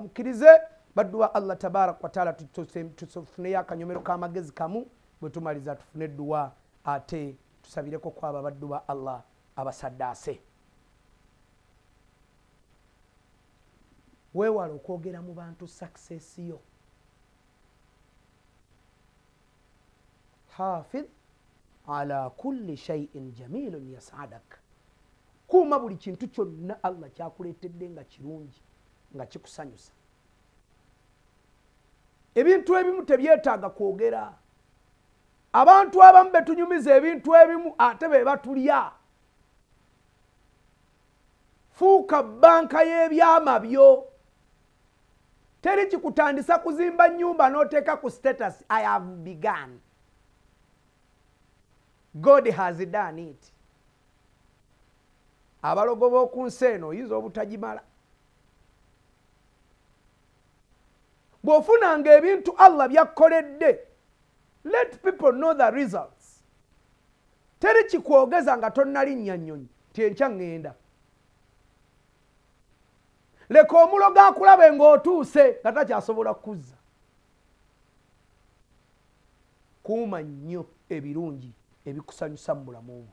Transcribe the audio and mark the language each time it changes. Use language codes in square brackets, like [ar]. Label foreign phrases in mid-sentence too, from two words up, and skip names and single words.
[lg] Mukkirize baddu ba Allah tabarak wa taala tufuneyo akanyomero k'amagezi kamu, bwe tumaliza tufune edduwa ate tusabireko kwabo baddu ba Allah abasaddaase. Weewala okwogera mu bantu success yo. [ar] حافظ على كل شيء جميل يسعدك. [lg] kuuma buli kintu kyonna Allah kyakuleetedde nga kirungi nga kikusanyusa. Ebintu ebimu tebyetaaga kwogera. Abantu abamu betunyumiza ebintu ebimu ate be batulya. Fuuka banka y'ebyama byo. Teri kikutandisa kuzimba nyumba n'oteeka ku status [en] I have begun. God has done it. [lg] Abalogo b'oku nsi eno oyinza obutagimala. Bw'ofunanga ebintu Allah byakkoledde, [en] let people know the results. [lg] Teri kikwogeza nga tonnalinnya nnyonyi ti enkya ŋŋenda. Leka omulogo akulabe ng'otuuse nga takyasobola kuzza. Kuuma nnyo ebirungi ebikusanyusa mu bulamu bwo.